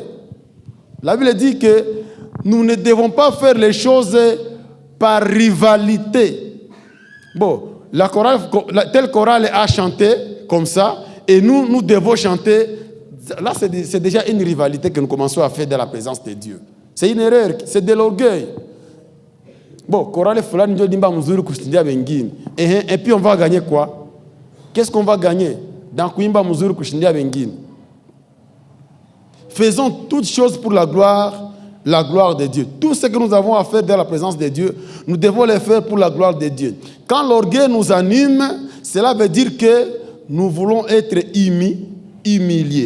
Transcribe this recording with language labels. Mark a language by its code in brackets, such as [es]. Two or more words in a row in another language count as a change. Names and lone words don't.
[fr] La Bible dit que nous ne devons pas faire les choses par rivalité. Bon, telle chorale a chanté comme ça, et nous devons chanter. Là, c'est déjà une rivalité que nous commençons à faire dans la présence de Dieu. C'est une erreur, c'est de l'orgueil. [sw] Bon, chorale fulani ndio dimba mzuri kushindia wengine. [fr] Et puis on va gagner quoi? Qu'est-ce qu'on va gagner dans [sw] kuimba mzuri kushindia wengine? [fr] Faisons toutes choses pour la gloire de Dieu. Tout ce que nous avons à faire dans la présence de Dieu, nous devons le faire pour la gloire de Dieu. Quand l'orgueil nous anime, cela veut dire que nous voulons être humiliés.